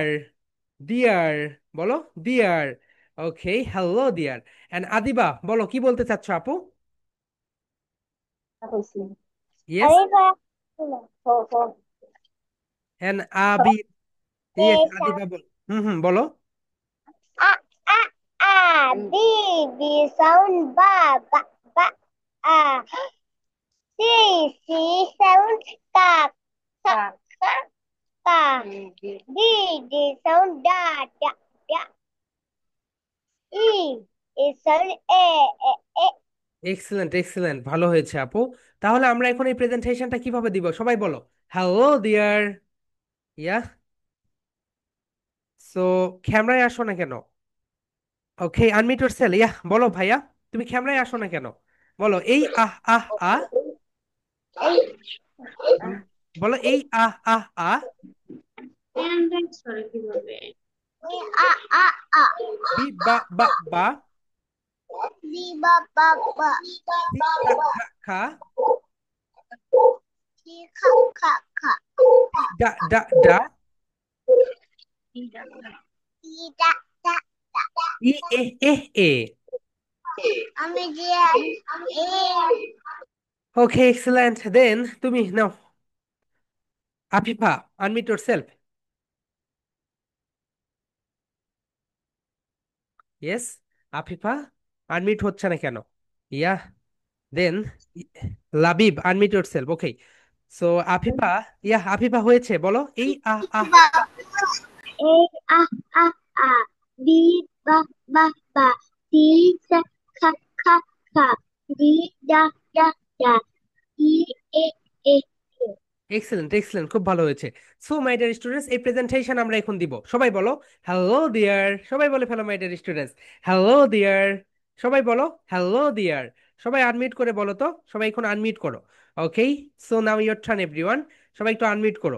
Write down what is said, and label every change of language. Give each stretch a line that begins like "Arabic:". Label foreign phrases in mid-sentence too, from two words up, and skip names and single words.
Bangla: দিয়ার। বলো দিয়ার।
English: okay hello dear.
Bangla: এন্ড আদিবা বলো কি বলতে চাচ্ছ আপু? ইয়েস।
Hindi: अरे वाह हो हो
English: and Abi. yes
Hindi: ऐसा
Bangla: আদিবা বল। হুম হুম বলো।
English: आ आ आ B B sound ba ba ba आ C C sound ka ka ka ka D D sound da da da E E sound e e excellent excellent,
Bangla: ভালো হয়েছে আপু। তাহলে আমরা এখন এই প্রেজেন্টেশনটা কিভাবে দিব সবাই বলো।
English: hello dear. ya. so
Bangla: ক্যামেরায় আসো না কেন?
English: okay unmute yourself. ya
Bangla: বলো ভাইয়া, তুমি ক্যামেরায় আসো না কেন? বলো এই আহ আহ আ। হুম, বলো এই আহ আহ আ। হ্যান্ডরাইট করে কিভাবে?
English: a a a B ba ba ba. B ba ba ba C kha kha kha. C ka ka ka D da da da. E da da da E e e e.
Bangla: আমি যে
English: okay excellent, then
Bangla: তুমি নাও।
English: আফিফা, unmute yourself.
Bangla: ইয়েস। আফিফা আনমিউট হচ্ছে না কেন?
English: ya, then Labib unmute yourself. okay, so
Bangla: আফিফা, ইয়া আফিফা হয়েছে, বলো এই আহ।
English: A a a B ba C ca D da E e e e excellent excellent,
Bangla: খুব ভালো হয়েছে।
English: so my dear students,
Bangla: এই প্রেজেন্টেশন আমরা এখন দিব। সবাই বলো
English: hello dear,
Bangla: সবাই বলে ফেলো
English: my dear students hello dear,
Bangla: সবাই বলো
English: hello dear.
Bangla: সবাই আনমিউট করে বলো তো, সবাই এখন আনমিউট করো।
English: okay, so now your turn everyone.
Bangla: সবাই একটু আনমিউট করো।